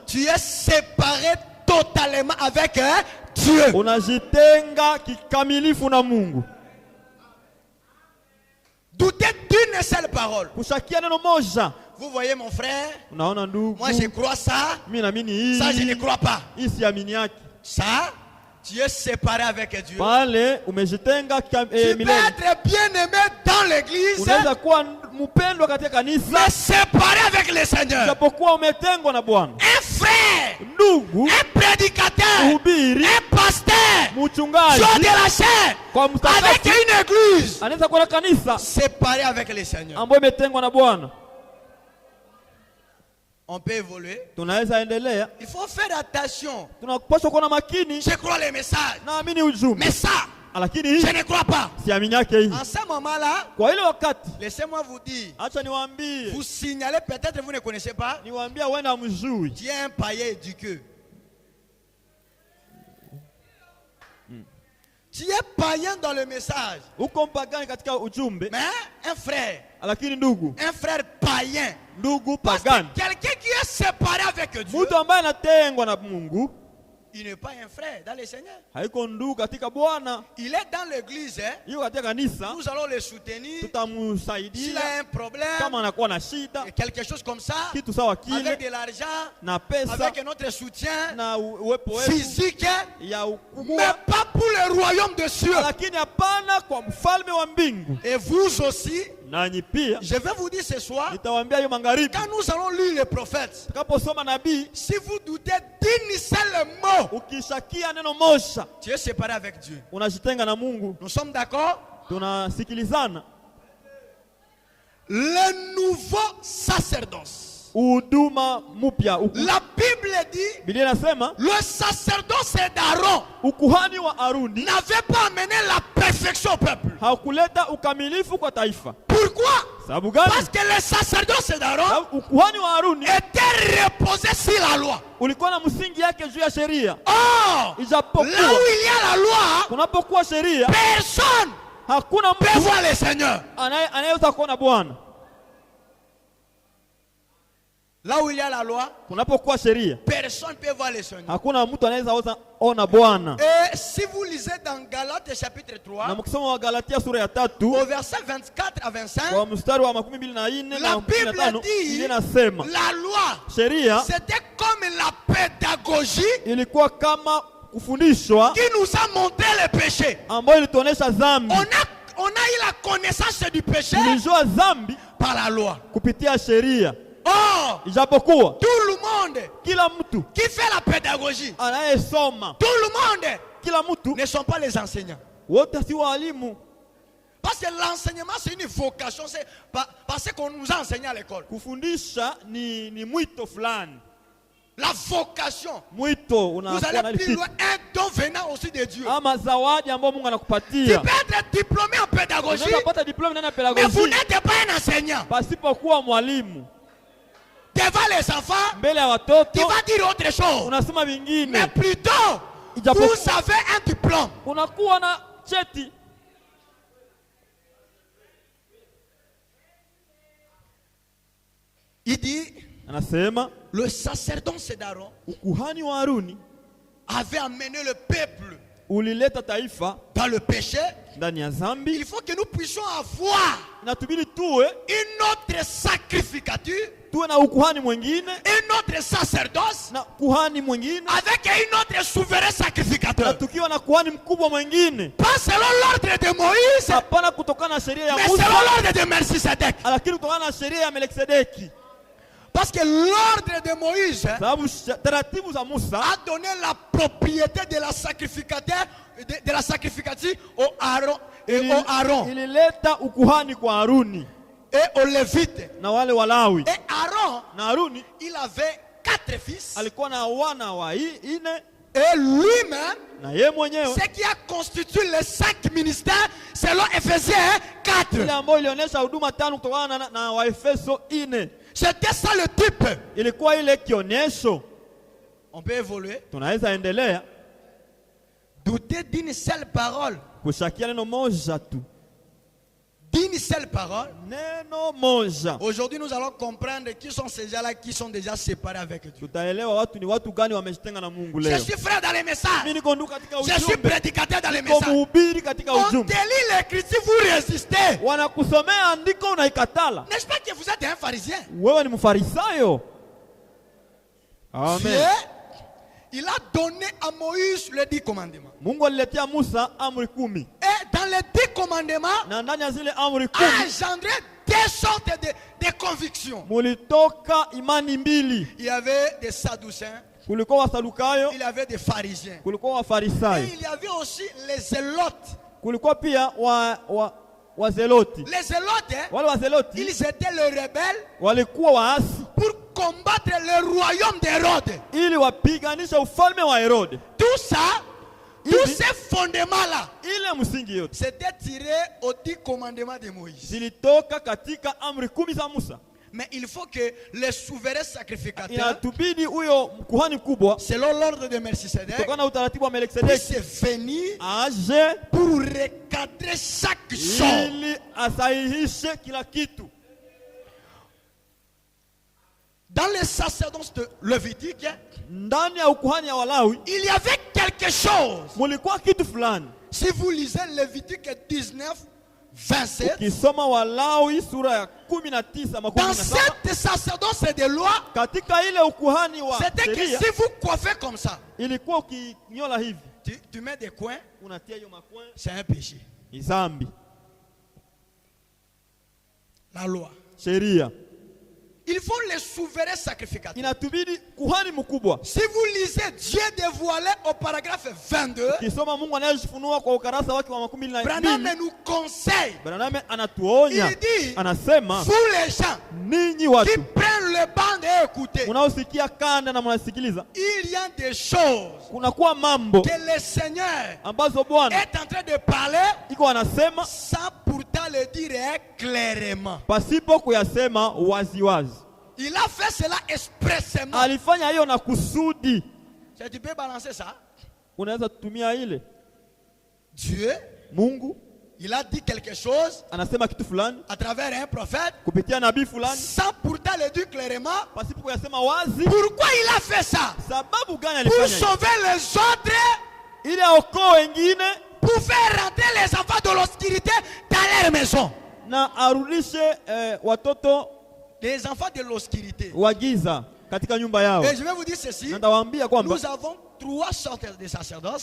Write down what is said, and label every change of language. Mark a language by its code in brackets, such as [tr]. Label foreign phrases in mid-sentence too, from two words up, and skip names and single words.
[fr] tu es séparé totalement avec Dieu. [sw] Unajitenga kikamilifu na Mungu. [fr] Doutez d'une seule parole. [sw] Kushakia neno moja. [fr] Vous voyez mon frère? [sw] Unaona ndugu? [fr] Moi je crois ça. [sw] Mimi naamini hii. [fr] Ça je ne crois pas. [sw] Hii siamini yake. [fr] Ça, tu es séparé avec Dieu. [sw] Pale umejitenga [fr] Tu peux [sw] milele. [fr] être bien aimé dans l'église, [sw] Unaweza kuwa mpendwa katika kanisa, [fr] mais séparé avec le Seigneur. [sw] japokuwa umetengwa na Bwana. [fr] Un frère, [sw] Ndugu, [fr] un prédicateur, [sw] mhubiri, [fr] un pasteur, [sw] mchungaji [fr] sur de la chair, [sw] kwa [fr] avec [sw] mtakatifu [fr] une église, [sw] anaweza kuwa na kanisa [fr] séparé avec le Seigneur. [sw] ambayo imetengwa na Bwana. [fr] On peut évoluer. [sw] Tunaweza endelea. [fr] Il faut faire attention. [sw] Tunapaswa kuwa na makini. [fr] Je crois les messages. [sw] Naamini ujumbe. [fr] Mais ça, [sw] Lakini hii [fr] je ne crois pas. [sw] siamini yake hii. [fr] En ce moment-là, [sw] Kwa ile wakati, [fr] laissez-moi vous dire, [sw] acha niwaambie. [fr] vous signalez, peut-être vous ne connaissez pas, [sw] Niwaambia wenda mjui. [fr] tu es un païen éduqué. Tu es païen dans le message. [sw] Uko mpagani katika ujumbe. [fr] Mais un frère, [sw] Lakini ndugu, [fr] un frère païen, [sw] ndugu [fr] parce que [sw] pagani, [fr] quelqu'un qui est séparé avec Dieu, [sw] mtu ambaye anatengwa na Mungu, [fr] il n'est pas un frère dans le Seigneur. [sw] haiko ndugu katika Bwana. [fr] Il est dans l'église, hein. [sw] Yuko katika kanisa, [fr] Nous allons le soutenir. S'il [sw] tutamsaidia [fr] a un problème, [sw] kama anakuwa na shida, [fr] quelque chose comme ça, [sw] kitu sawa [fr] avec [sw] kile, [fr] de l'argent, [sw] na pesa [fr] avec notre soutien [sw] na uwepo wetu [fr] physique, [sw] ya [fr] mais [sw] ukubwa, [fr] pas pour le royaume de cieux. [sw] lakini hapana kwa mfalme wa mbingu. [fr] Et vous aussi, [sw] Nanyi pia [fr] je vais vous dire ce soir, [sw] nitawaambia hiyo magharibi, [fr] quand nous allons lire les prophètes, [sw] tukaposoma nabii, [fr] si vous doutez d'une seule mot, [sw] ukishakia neno moja, [fr] tu es séparé avec Dieu. [sw] unajitenga na Mungu. [fr] Nous sommes d'accord? [sw] Tunasikilizana. [fr] Le nouveau sacerdoce. [sw] Huduma mpya. [fr] La Bible dit, [sw] Biblia inasema [fr] le sacerdoce d'Aaron [sw] ukuhani wa Aruni [fr] n'avait pas amené la perfection au peuple. [sw] haukuleta ukamilifu kwa taifa. [fr] Pourquoi? [sw] Sababu gani? [fr] Parce que le sacerdoce d'Aaron [sw] Sababu ukuhani wa Aruni [fr] était reposé sur la loi. [sw] ulikuwa na msingi yake juu ya sheria. [fr] Or, là [sw] Ijapokuwa [fr] où il y a la loi, [sw] kunapokuwa sheria, [fr] personne [sw] hakuna [fr] ne peut [sw] mtu [fr] voir le Seigneur. [sw] anayeweza kuona Bwana. [fr] Là où il y a la loi, [sw] Kunapokuwa sheria, [fr] personne ne peut voir le Seigneur. [sw] hakuna mtu anaweza ona Bwana. [fr] Et si vous lisez dans Galates chapitre 3, [sw] Na mkisoma wa Galatia sura ya 3 [fr] au verset 24 à 25, [sw] kwa mstari wa 24 na [fr] la Bible [sw] 25 [fr] dit, [sw] inasema [fr] la loi, [sw] sheria [fr] c'était comme la pédagogie [sw] ilikuwa kama kufundishwa [fr] qui nous a montré le péché. [sw] ambayo ilituonesha dhambi. [fr] On a eu la connaissance du péché [sw] Tulijua dhambi [fr] par la loi. [sw] kupitia sheria. [fr] Or, [sw] Ijapokuwa [fr] tout le monde [sw] kila mtu [fr] qui fait la pédagogie, [sw] anayesoma, [fr] tout le monde [sw] kila mtu, [fr] ne sont pas les enseignants. [sw] wote si walimu. [fr] Parce que l'enseignement, c'est une vocation. C'est parce qu'on nous a enseigné à l'école. [sw] Kufundisha ni mwito fulani. [fr] La vocation. [sw] Mwito [fr] Vous [sw] unakuwa [fr] allez [sw] na [fr] plus [sw] kitu [fr] loin, un don venant aussi de Dieu. [sw] ama zawadi ambayo Mungu [fr] Tu [sw] anakupatia. [fr] peux être diplômé en pédagogie, [sw] Unaweza pata diploma ndani ya [fr] mais vous [sw] pedagogia [fr] n'êtes pas un enseignant. [sw] pasipokuwa mwalimu. [fr] Devant les enfants, [sw] Mbele ya [fr] tu [sw] watoto [fr] vas dire autre chose. [sw] unasema [fr] Mais [sw] vingine. [fr] plutôt, [sw] Ijapokuwa [fr] vous avez un diplôme. [sw] unakuwa na cheti. [fr] Il dit, [sw] Anasema [fr] le sacerdoce d'Aaron [sw] ukuhani wa Haruni [fr] avait amené le peuple [sw] ulileta taifa [fr] dans le péché. [sw] ndani ya dhambi. [fr] Il faut que nous puissions avoir [sw] Inatubidi tuwe [fr] une autre sacrificature, [sw] tuwe na ukuhani mwingine [fr] un autre sacerdoce, [sw] na kuhani mwingine [fr] avec un autre souverain [sw] na [fr] sacrificateur. [sw] tukiwa na kuhani mkubwa mwingine, [fr] Pas selon l'ordre de Moïse, [sw] hapana kutokana na sheria ya [fr] mais selon [sw] Musa, [fr] l'ordre de Melchisedec. [sw] lakini kutokana na sheria ya Melkisedeki. [fr] Parce que l'ordre de Moïse [sw] Sababu taratibu za Musa [fr] a donné la propriété de la sacrificateur, de la sacrificature au Aaron et au Aaron [sw] ilileta ukuhani kwa Haruni [fr] et aux Lévites. [sw] na wale Walawi. [fr] Et Aaron, [sw] Na Haruni [fr] il avait 4 fils. [sw] alikuwa na wana wa ine, [fr] Et lui-même, [sw] na ye mwenyewe [fr] ce qui a constitué les 5 ministères, selon Ephésiens 4. [sw] ile ambayo ilionyesha huduma 5 kutokana na Waefeso 4. [fr] C'était ça le type. [sw] Ilikuwa ile kionyesho. [fr] On peut évoluer. [sw] Tunaweza endelea [fr] Douter d'une seule parole. [sw] kushakia neno moja tu. [fr] d'une seule parole. [sw] neno moja. [fr] Aujourd'hui, nous allons comprendre qui sont ces gens-là qui sont déjà séparés avec Dieu. [sw] Tutaelewa watu ni watu gani wamejitenga na Mungu [fr] Je [sw] leo. [fr] suis frère dans les messages. [sw] Mimi niko ndugu katika [fr] Je suis [sw] ujumbe. [fr] prédicateur dans les [sw] Niko [fr] messages. [sw] mhubiri katika [fr] On te [sw] ujumbe. [fr] lit l'écriture, vous résistez. [sw] Wanakusomea andiko unaikatala. [fr] N'est-ce pas que vous êtes un pharisien? [sw] Wewe ni mfarisayo. Amen. [fr] Dieu, il a donné à Moïse les 10 commandements. [sw] Mungu aliletea Musa amri 10. [fr] Et dans les 10 commandements, [sw] Na ndani ya zile amri [fr] a [sw] 10 [fr] engendré deux sortes de convictions. [sw] mulitoka imani mbili. [fr] Il y avait des Sadducéens, [sw] Kulikuwa Wasadukayo, [fr] il y avait des pharisiens. [sw] kulikuwa [fr] Et [sw] Wafarisayo. [fr] il y avait aussi les zélotes. [sw] Kulikuwa pia Wazeloti. [fr] Les zélotes, hein, [sw] Wale Wazeloti [fr] ils étaient les rebelles [sw] walikuwa waasi [fr] pour combattre le royaume d'Hérode. [sw] ili wapiganisha ufalme wa Herode. [fr] Tout ça, [sw] Ibi- [fr] tous ces fondements-là, [sw] Ile msingi yote [fr] c'était tiré aux 10 commandements de Moïse. [sw] zilitoka katika amri 10 za Musa. [fr] Mais il faut que les souverains sacrificateurs, [sw] Inatubidi huyo kuhani mkubwa [fr] selon l'ordre de Melchisedec, [sw] kutokana na utaratibu wa [fr] puisse [sw] Melkisedeki [fr] venir [sw] aje [fr] pour recadrer chaque chose. [sw] ili asahihishe kila kitu. [fr] Dans les sacerdoces de Lévitique, [sw] Ndani ya ukuhani ya Walawi [fr] il y avait quelque chose. [sw] mulikuwa kitu fulani. [fr] Si vous lisez Lévitique 19, 27, [sw] Ukisoma Walawi sura ya 19 makumi [fr] dans [sw] na saba, [fr] cette sacerdoce de loi, [sw] katika ile ukuhani wa [fr] c'était que [sw] sheria [fr] si vous coiffez comme ça, [sw] ilikuwa ukinyola hivi [fr] tu mets des coins, [sw] unatia hiyo makwe [fr] c'est un péché. [sw] ni dhambi. [fr] La loi. [sw] Sheria [fr] Il faut les souverains sacrificateurs. [sw] inatubidi kuhani mkubwa. [fr] Si vous lisez Dieu dévoilé au paragraphe 22, [sw] Ukisoma Mungu anayejifunua kwa ukarasa wake wa 12, [fr] Branham nous conseille, [sw] Branham anatuonya, [fr] il dit, [sw] anasema [fr] vous les gens [sw] ninyi [fr] qui [sw] watu [fr] prennent le banc et écoutez, [sw] unaosikia kanda na mnasikiliza, [fr] il y a des choses [sw] kunakuwa mambo [fr] que le Seigneur [sw] ambazo Bwana [fr] est en train de parler [sw] iko anasema [fr] sans pourtant le dire clairement. [sw] pasipo kuyasema waziwazi. [fr] Il a fait cela expressément. [sw] Alifanya hiyo na kusudi. [fr] Tu peux balancer ça. [sw] Unaweza kutumia ile. [fr] Dieu, [sw] Mungu [fr] il a dit quelque chose [sw] anasema kitu fulani [fr] à travers un prophète [sw] kupitia nabii fulani [fr] sans pourtant le dire clairement. [sw] pasipo kuyasema wazi. [fr] Pourquoi il a fait ça? [sw] Sababu gani [fr] Pour [sw] alifanya hiyo? [fr] sauver les autres, [sw] Ili aokoe wengine [fr] pour faire rentrer les enfants de l'obscurité dans leur maison. [sw] na arudishe watoto [fr] Les enfants de l'obscurité. [sw] wa giza katika nyumba yao. [fr] Et je vais vous dire ceci. [sw] Na ndawaambia kwamba [fr] Nous avons 3 sortes de sacerdoce.